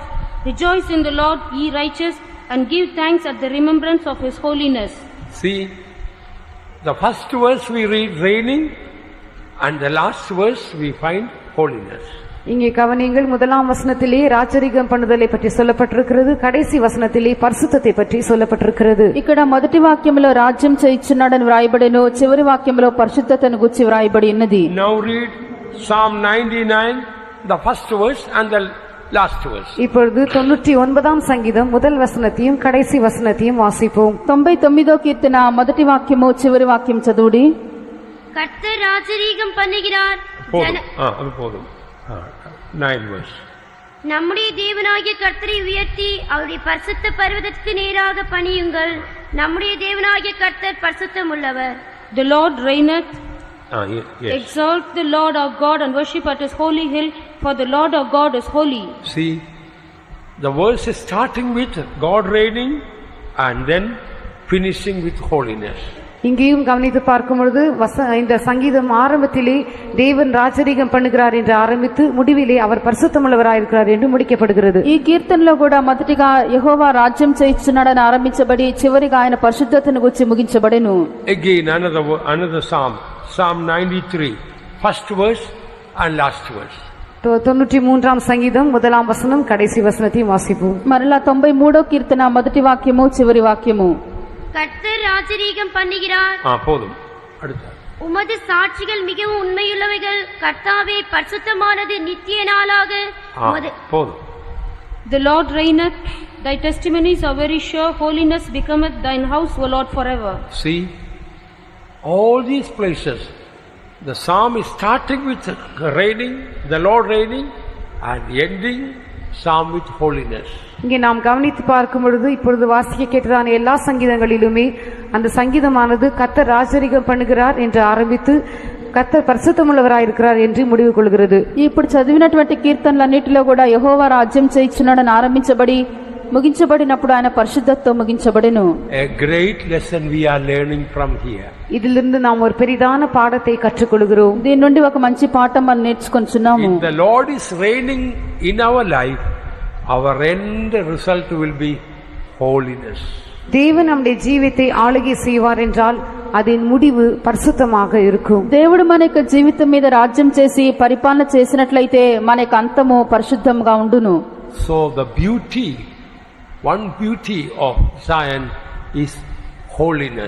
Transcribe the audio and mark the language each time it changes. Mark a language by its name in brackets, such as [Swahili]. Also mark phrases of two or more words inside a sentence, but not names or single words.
[English] Rejoice in the Lord, ye righteous, and give thanks at the remembrance of his holiness. See, the first verse we read reigning and the last verse we find holiness. [Tamil] இங்கே கவனியங்கள், முதலாம் வசனத்திலே ராஜரிகம் பண்ணுதலை பற்றி சொல்லப்பட்டிருக்கிறது, கடைசி வசனத்திலே பரிசுத்தத்தை பற்றி சொல்லப்பட்டிருக்கிறது. [Telugu] ఇక్కడ మొదటి వాక్యంలో రాజ్యం చేయించున్నాడని వ్రాయబడెను, చివరి వాక్యంలో పరిశుద్ధతను గురించి వ్రాయబడి ఉన్నది. [English] Now read Psalm 99, the first verse and the last verse. [Tamil] இப்பொழுது 99ஆம் சங்கீதம் முதல் வசனத்தையும் கடைசி வசனத்தையும் வாசிப்போம். [Telugu] 99వ కీర్తన మొదటి వాక్యము చివరి వాక్యం చదువుడి. [Tamil] கர்த்தர் ராஜரீகம் பண்ணுகிறார். போதும். 9 verse. நம்முடைய தேவனாகிய கர்த்தரை உயர்த்தி அவருடைய பரிசுத்த பர்வதத்துக்கு நேராக பணியுங்கள். நம்முடைய தேவனாகிய கர்த்தர் பரிசுத்தம் உள்ளவர். [English] The Lord reigneth. Yes. Exalt the Lord our God and worship at his holy hill, for the Lord our God is holy. See, the verse is starting with God reigning and then finishing with holiness. [Tamil] இங்கேயும் கவனித்து பார்க்கும் பொழுது இந்த சங்கீதம் ஆரம்பத்திலே தேவன் ராஜரீகம் பண்ணுகிறார் என்று ஆரம்பித்து முடிவிலே அவர் பரிசுத்தமுள்ளவராயிருக்கிறார் என்று முடிக்கப்படுகிறது. [Telugu] ఈ కీర్తనలో కూడా మొదటిగా యెహోవా రాజ్యం చేయించున్నాడని ఆరంభించబడి చివరిగా ఆయన పరిశుద్ధతను గురించి ముగించబడెను. [English] Again another Psalm 93, first verse and last verse. [Tamil] 93ஆம் சங்கீதம் முதலாம் வசனம் கடைசி வசனத்தையும் வாசிப்போம். [Telugu] మరలా 93వ కీర్తన మొదటి వాక్యము చివరి వాక్యము. [Tamil] கர்த்தர் ராஜரீகம் பண்ணுகிறார். போதும். அடுத்து. உமது சாட்சிகள் மிகவும் உண்மையுள்ளவைகள். கர்த்தாவே பரிசுத்தமானது நித்திய நாளாக. போதும். [English] The Lord reigneth, thy testimonies are very sure, holiness becometh thine house, O Lord, forever. See, all these places, the psalm is starting with reigning, the Lord reigning, and ending psalm with holiness. [Tamil] இங்கே நாம் கவனித்து பார்க்கும் பொழுது இப்பொழுது வாசிக்க கேட்டதான எல்லா சங்கீதங்களிலுமே அந்த சங்கீதமானது கர்த்தர் ராஜரீகம் பண்ணுகிறார் என்று ஆரம்பித்து கர்த்தர் பரிசுத்தமுள்ளவராயிருக்கிறார் என்று முடிவு கொள்கிறது. [Telugu] ఇప్పుడు చదివినటువంటి కీర్తనలన్నిటిలో కూడా యెహోవా రాజ్యం చేయించున్నాడని ఆరంభించబడి ముగించబడినప్పుడు ఆయన పరిశుద్ధతతో ముగించబడెను. [English] A great lesson we are learning from here. [Tamil] இதிலிருந்து நாம் ஒரு பெரிதான பாடத்தை கற்றுக்கொள்கிறோம். [Telugu] దీని నుండి ఒక మంచి పాఠం మనం నేర్చుకొంచున్నాము. [English] If the Lord is reigning in our life, our end result will be holiness. [Tamil] தேவன் நம்முடைய ஜீவித்தை ஆளுகை செய்வார் என்றால் அதன் முடிவு பரிசுத்தமாக இருக்கும். [Telugu] దేవుడు మన యొక్క జీవితం మీద రాజ్యం చేసి పరిపాలన చేసినట్లయితే మన యొక్క అంతము పరిశుద్ధంగా ఉండును. [English] So the one beauty of Zion is holiness.